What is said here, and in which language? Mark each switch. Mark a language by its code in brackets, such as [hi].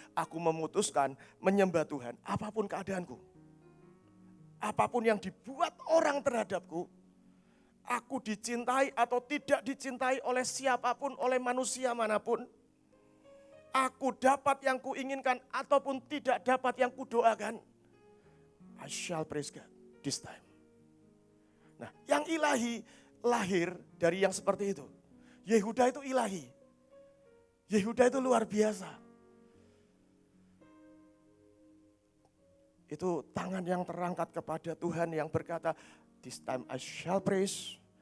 [id] Aku memutuskan menyembah Tuhan apapun keadaanku. Apapun yang dibuat orang terhadapku, aku dicintai atau tidak dicintai oleh siapapun, oleh manusia manapun. Aku dapat yang kuinginkan ataupun tidak dapat yang kudoakan. [en] I shall praise God this time. [id] Nah, yang ilahi lahir dari yang seperti itu. Yehuda itu ilahi. Yehuda itu luar biasa. Itu tangan yang terangkat kepada Tuhan yang berkata, [en] this time I shall praise.